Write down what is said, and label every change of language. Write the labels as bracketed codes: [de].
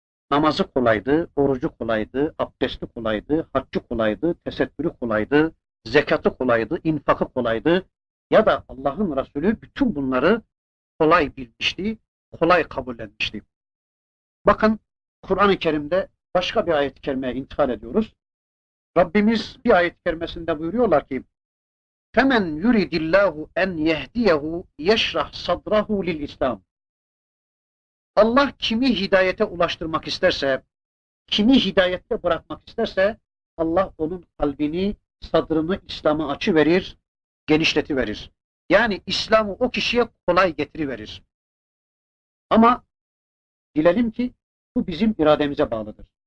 [tr] Namazı kolaydı, orucu kolaydı, abdesti kolaydı, haccı kolaydı, tesettürü kolaydı, zekatı kolaydı, infakı kolaydı. Ya da Allah'ın Resulü bütün bunları kolay bilmişti, kolay kabullenmişti. Bakın Kur'an-ı Kerim'de başka bir ayet-i kerimeye intikal ediyoruz. Rabbimiz bir ayet-i kerimesinde buyuruyorlar ki, [ar] فَمَنْ يُرِدِ اللّٰهُ اَنْ يَهْدِيَهُ يَشْرَحْ صَدْرَهُ لِلْاِسْلَامِ. [tr] Allah kimi hidayete ulaştırmak isterse, kimi hidayette bırakmak isterse, Allah onun kalbini, sadrını İslam'a açıverir, genişletiverir. Yani İslam'ı o kişiye kolay getiriverir. Ama dilelim ki bu bizim irademize bağlıdır.